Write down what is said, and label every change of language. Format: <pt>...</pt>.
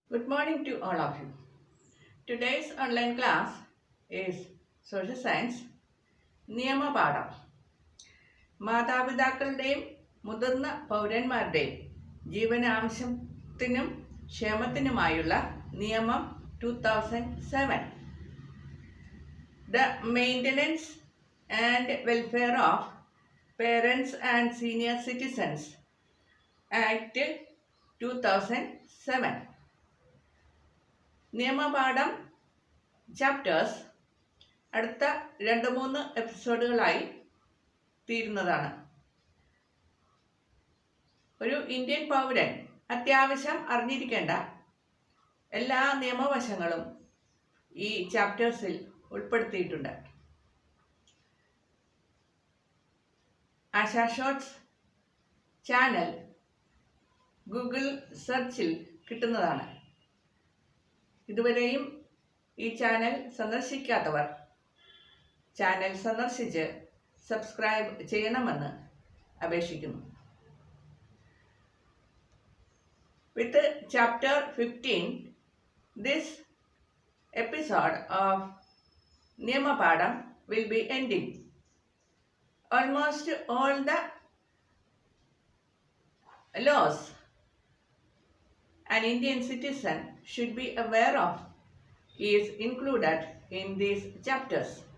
<en>Good morning to all of you. Today's online class is Social Science നിയമപാഠം.</en> <ml>മാതാപിതാക്കളുടെയും മുതിർന്ന പൗരന്മാരുടെയും ജീവനാംശത്തിനും ക്ഷേമത്തിനുമായുള്ള നിയമം 2007.</ml> <en>The Maintenance and Welfare of Parents and Senior Citizens Act 2007.</en> <ml>നിയമപാഠം chapters അടുത്ത 2-3 എപ്പിസോഡുകളായി തീരുന്നതാണ്. ഒരു Indian പൗരൻ അത്യാവശ്യം അറിഞ്ഞിരിക്കേണ്ട എല്ലാ നിയമവശങ്ങളും ഈ ചാപ്റ്റേഴ്സിൽ ഉൾപ്പെടുത്തിയിട്ടുണ്ട്. AshaShots ചാനൽ ഗൂഗിൾ സെർച്ചിൽ കിട്ടുന്നതാണ്. ഇതുവരെയും ഈ ചാനൽ സന്ദർശിക്കാത്തവർ ചാനൽ സന്ദർശിച്ച് സബ്സ്ക്രൈബ് ചെയ്യണമെന്ന് അപേക്ഷിക്കുന്നു.</ml> <en>With chapter 15, this episode of നിയമപാഠം will be ending. Almost all the laws an Indian citizen should be aware of is included in these chapters.</en>